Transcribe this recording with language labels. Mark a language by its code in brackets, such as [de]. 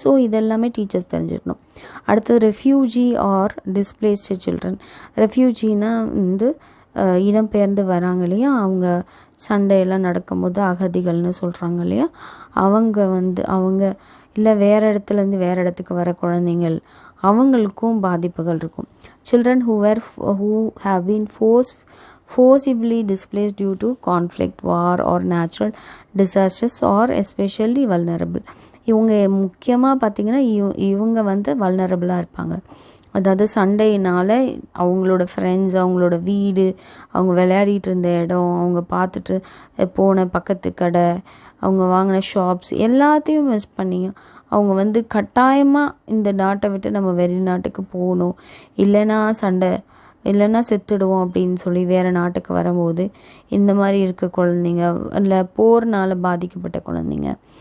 [ta] So இதெல்லாமே teachers தெரிஞ்சுக்கணும். அடுத்தது [en] Refugee or displaced children. [ta] ரெஃப்யூஜினா வந்து இடம்பெயர்ந்து வராங்க இல்லையா, அவங்க சண்டையெல்லாம் நடக்கும்போது அகதிகள்னு சொல்கிறாங்க இல்லையா, அவங்க இல்லை வேறு இடத்துலேருந்து வேறு இடத்துக்கு வர குழந்தைங்கள், அவங்களுக்கும் பாதிப்புகள் இருக்கும். [en] Children who have been forcibly displaced due to conflict, war or natural disasters or especially vulnerable. [ta] இவங்க முக்கியமாக பார்த்திங்கன்னா இவங்க வந்து வல்னரபிளாக இருப்பாங்க. அதாவது சண்டையினால் அவங்களோட ஃப்ரெண்ட்ஸ், அவங்களோட வீடு, அவங்க விளையாடிட்டு இருந்த இடம், அவங்க பார்த்துட்டு போன பக்கத்து கடை, அவங்க வாங்கின ஷாப்ஸ் எல்லாத்தையும் மிஸ் பண்ணி அவங்க வந்து கட்டாயமாக இந்த நாட்டை விட்டு நம்ம வெளிநாட்டுக்கு போகணும், இல்லைன்னா செத்துடுவோம் அப்படின்னு சொல்லி வேறு நாட்டுக்கு வரும்போது இந்த மாதிரி இருக்க குழந்தைங்க, இல்லை போர்னால் பாதிக்கப்பட்ட குழந்தைங்க,